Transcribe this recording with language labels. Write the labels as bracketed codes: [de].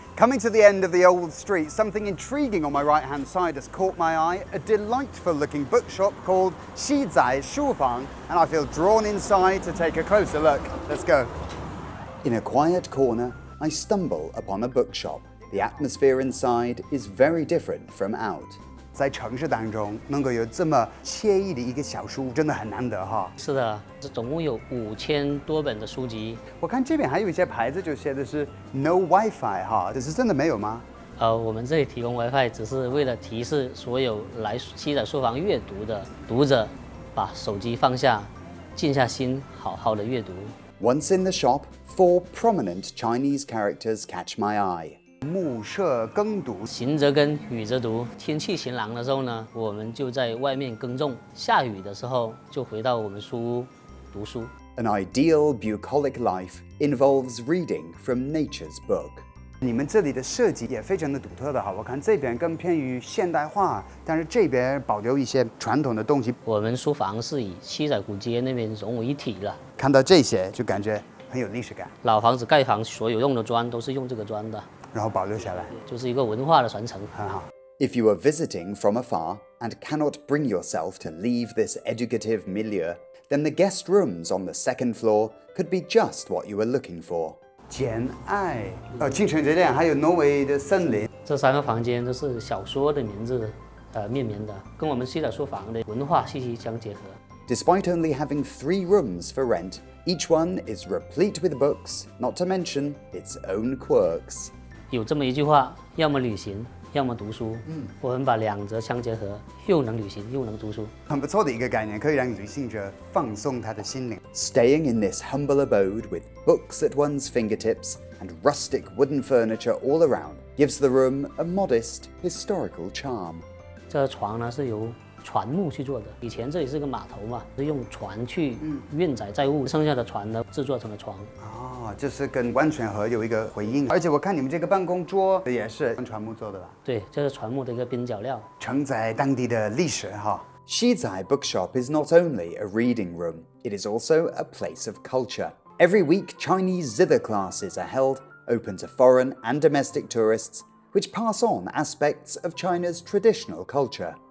[en] Coming to the end of the old street, something intriguing on my right-hand side has caught my eye, a delightful-looking bookshop called Zither, and I feel drawn inside to take a closer look. Let's go. In a quiet corner, I stumble upon a bookshop. The atmosphere inside is very different from out. [zh] 在城市当中能够有这么惬意的一个小书，真的很难得哈。是的，这总共有5000多本的书籍。我看这边还有一些牌子，就写的是 No WiFi 哈，这是真的没有吗？我们这里提供 WiFi 只是为了提示所有来七仔书房阅读的读者，把手机放下，静下心，好好的阅读。 [en] Once in the shop, 4 prominent Chinese characters catch my eye. [zh] 目射耕读，行则耕，雨则读。天气晴朗的时候呢，我们就在外面耕种；下雨的时候，就回到我们书屋读书。 [en] An ideal bucolic life involves reading from nature's book. [zh] 你们这里的设计也非常的独特的哈，我看这边更偏于现代化，但是这边保留一些传统的东西。我们书房是以七仔古街那边融为一体了。看到这些就感觉很有历史感。老房子盖房所有用的砖都是用这个砖的。然后保留下来，就是一个文化的传承，很好。 [en] If you are visiting from afar and cannot bring yourself to leave this educative milieu, then the guest rooms on the second floor could be just what you were looking for. [zh] 简爱，清晨之恋，还有挪威的森林。这3个房间都是小说的名字命名的，跟我们西仔书房的文化息息相结合。 [en] Despite only having 3 rooms for rent, each one is replete with books, not to mention its own quirks. [zh] 有这么一句话，要么旅行，要么读书。我们把2者相结合，又能旅行又能读书，很不错的一个概念，可以让旅行者放松他的心灵。 [en] Staying in this humble abode with books at one's fingertips and rustic wooden furniture all around gives the room a modest historical charm. [zh] 这床呢是由船木去做的，以前这里是个码头嘛，是用船去运载载物，剩下的船呢制作成了床。就是跟万泉河有一个回应，而且我看你们这个办公桌也是用船木做的吧？对，这是船木的一个边角料，承载当地的历史哈。 [en] Zither Bookshop is not only a reading room, it is also a place of culture. Every week, Chinese Zither classes are held, open to foreign and domestic tourists, which pass on aspects of China's traditional culture.